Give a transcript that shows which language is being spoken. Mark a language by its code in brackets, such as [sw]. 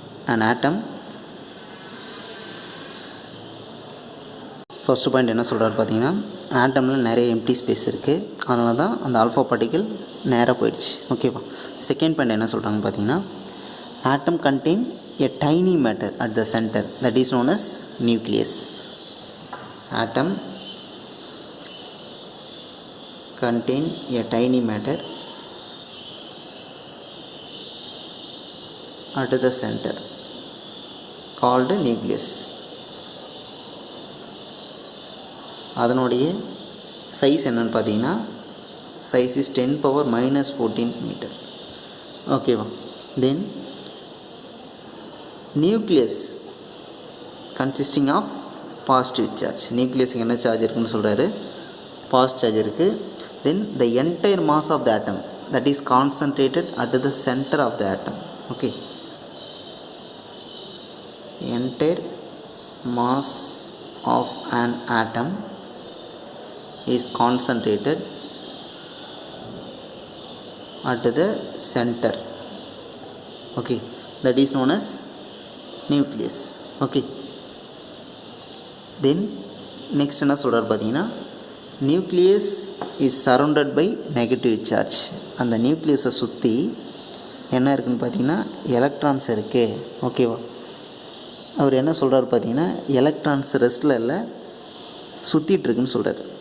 [ta] And atom, first point என்ன சொல்கிறாரு பார்த்தீங்கன்னா, ஆட்டமில் நிறைய எம்டி ஸ்பேஸ் இருக்குது, அதனால தான் அந்த ஆல்ஃபா பார்ட்டிகிள் நேராக போயிடுச்சு. ஓகேவா. [en] second point [ta] என்ன சொல்கிறாங்க பார்த்தீங்கன்னா, [en] Atom contain a tiny matter at the centre, that is known as nucleus. Atom contain a tiny matter at the center called nucleus. [ta] அதனுடைய சைஸ் என்னன்னு பார்த்தீங்கன்னா, [en] Size is 10⁻⁻14 metre. [ta] ஓகேவா. [en] Then nucleus consisting of positive charge. [ta] நியூக்ளியஸுக்கு என்ன charge இருக்குன்னு சொல்கிறாரு, positive charge இருக்குது. [en] Then the entire mass of the atom that is concentrated at the centre of the atom. Okay, entire mass of an atom is concentrated at the center. Okay, that is known as nucleus. Okay, then next [ta] என்ன சொல்கிறார் பார்த்தீங்கன்னா, [en] Nucleus is surrounded by negative charge. [ta] அந்த நியூக்ளியஸை சுற்றி என்ன இருக்குதுன்னு பார்த்தீங்கன்னா, electrons இருக்குது. ஓகேவா. அவர் என்ன சொல்கிறார் பார்த்தீங்கன்னா, எலக்ட்ரான்ஸ் ரெஸ்ட்டில் இல்லை, சுற்றிட்டுருக்குன்னு சொல்கிறார்.